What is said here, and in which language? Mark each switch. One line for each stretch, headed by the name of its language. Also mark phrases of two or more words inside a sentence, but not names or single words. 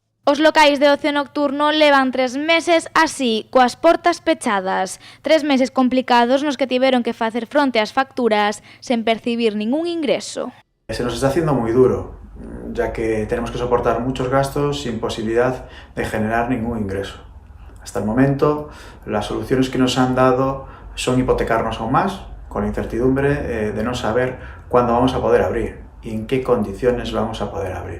Galician: Os locais de ocio nocturno levan 3 meses así, coas portas pechadas. 3 meses complicados nos que tiveron que facer fronte ás facturas sen percibir ningún ingreso.
Spanish: Se nos está haciendo muy duro, ya que tenemos que soportar muchos gastos sin posibilidad de generar ningún ingreso. Hasta el momento, las soluciones que nos han dado son hipotecarnos aún más, con la incertidumbre de no saber cuándo vamos a poder abrir y en qué condiciones vamos a poder abrir.